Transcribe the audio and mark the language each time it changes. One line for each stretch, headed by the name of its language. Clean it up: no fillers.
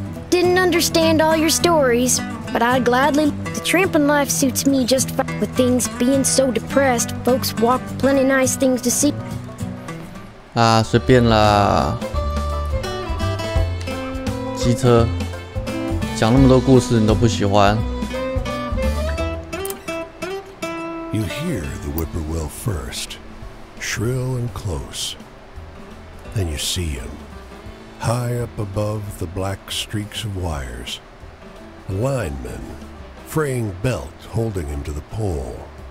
English: Didn't understand all your stories, but I'd gladly. The tramping life suits me just fine. With things being so depressed, folks walk plenty nice things to see.
Chinese: 啊，随便啦。机车，讲那么多故事你都不喜欢。
English: You hear the whippoorwill first, shrill and close. Then you see him, high up above the black streaks of wires. A lineman, fraying belt holding him to the pole.